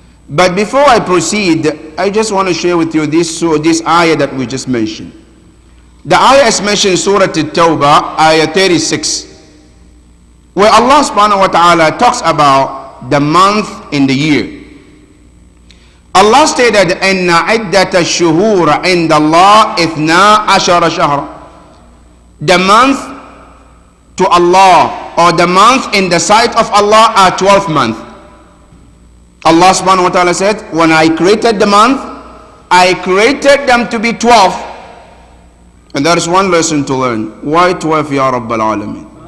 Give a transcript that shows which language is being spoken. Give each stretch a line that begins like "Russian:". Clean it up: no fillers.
English: But before I proceed, I just want to share with you this ayah that we just mentioned. The ayah is mentioned in Surah At-Tawbah, ayah 36, where Allah subhanahu wa ta'ala talks about the month in the year. Allah stated,
Arabic: إِنَّ عِدَّةَ الشُّهُورَ عِنْدَ اللَّهِ إِثْنَا عَشَرَ شَهْرًا.
English: The month to Allah, or the month in the sight of Allah, are 12 months. Allah subhanahu wa ta'ala said, when I created the month, I created them to be 12. And there is one lesson to learn. Why 12, Ya Rabbal Alameen?